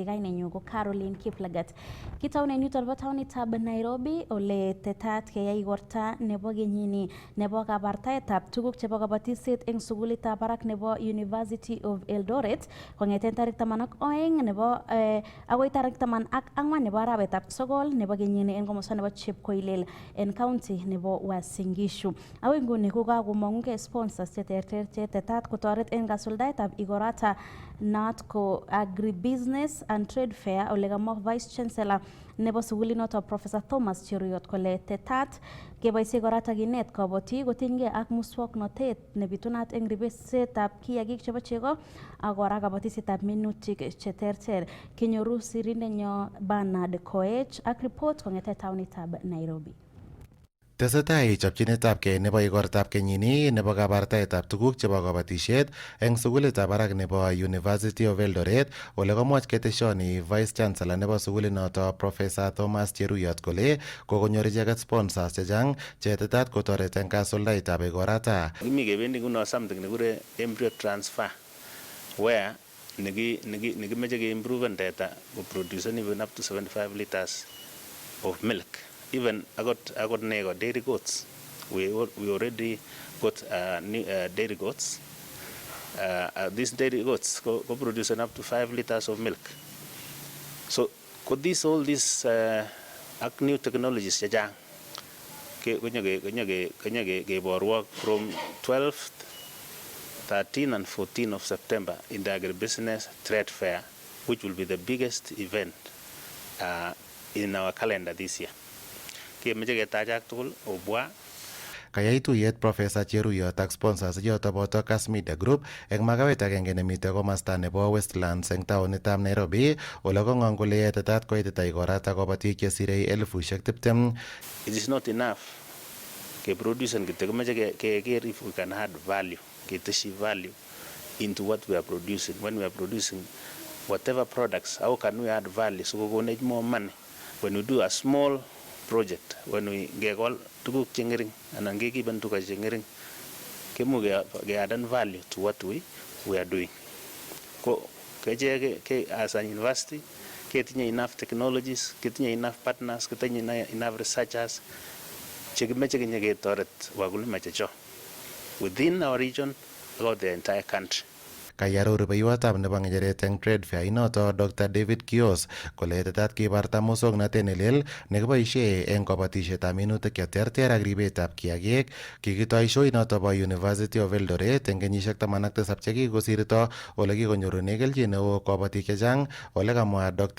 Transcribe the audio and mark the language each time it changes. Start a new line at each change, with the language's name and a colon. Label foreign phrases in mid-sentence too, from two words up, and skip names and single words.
Kalenjin: Kainenyu ko Carol Kiplagat. Kitaunen yuton bo taonitab Nairobi ole tetat keyai igorta nebo kenyini nebo kabartaetab tuguk chebo kabatisiet eng sugulitab barak nebo University of Eldoret kongeten tarik 12 nebo agoi tarik 14 nebo arawetab sogol nebo kenyini en komosta nebo Chepkoilel en county nebo Uasin Gishu. Agoi nguni ko kakomong'ugei sponsors cheterter chetetat kotoret en kasuldaetab igorata not ko
English: agribusiness and trade fair
Kalenjin: ole kamwa
English: vice chancellor
Kalenjin: nebo sugulinoto Professor Thomas Cheruyot kole tetat keboisie korata kinet kabotik kotinygei ak muswoknotet nebitunat eng ribesetab kiagik chebo chego ak kora kabatisietab minutik cheterter. Kinyoru sirindenyo Bernard Koech ak report kong'ete taonitab Nairobi. Tesetai chopchinetabgei nebo igortab kenyini nebo kabartaetab tuguk chebo kabatisiet eng sugulitab barak nebo University of Eldoret ole komwoch keteshoni
English: Vice Chancellor
Kalenjin: nebo sugulinoto Professor Thomas Cheruyot kole kokonyor icheket sponsors chechang chetetat kotoret eng kasuldaetab igorata. Kimi kebendi nguno
English: something nekure embryo transfer where
Kalenjin: nekimeche keimproven
English: data produce even up to 75 liters of milk. Even I got nego dairy goats. We already got new, dairy goats. These dairy goats go producing up to 5 liters of milk. So could all these new technologies
Kalenjin: jajang keborwok
English: from 12th, 13 and 14 of September in the agribusiness trade fair, which will be the biggest event in our calendar this year.
Kalenjin: Kayai tuyet Professor Cheruyot ak sponsors choto boto Kass Media Group eng makawet agenge nemite komasta nebo Westlands eng taonitab Nairobi ole kong'ong kole tetat koitita igorata kabatik chesirei 20,000.
English: It is not enough ke produce and
Kalenjin: kemeche keker
English: if we can add value, keteshi value into what we are producing. When we are producing whatever products, how can we add value so we get more money? When we do a small project, when we get all
Kalenjin: tuguk chengering
English: and given
Kalenjin: tuga chengering,
English: ke add value to what we are doing. As an university, ketinye enough technologies, ketinye enough partners, ketinye enough researchers,
Kalenjin: chekimeche ketoret wakulima checho
English: within our region or the entire country.
Kalenjin: Kayaro rubeiwotab nebo ng'echeret eng
English: trade fair
Kalenjin: inoto Dr. David Kios kole tetat kibarta muswoknotet nelel nekiboisie eng kabatisietab minutik cheterter ak ribetab kiagik. Kikitoi show inoto bo University of Eldoret eng kenyisiek 17 chekikosirto ole kikonyorune kelchin neo kabatik chechang ole kamwa Dr.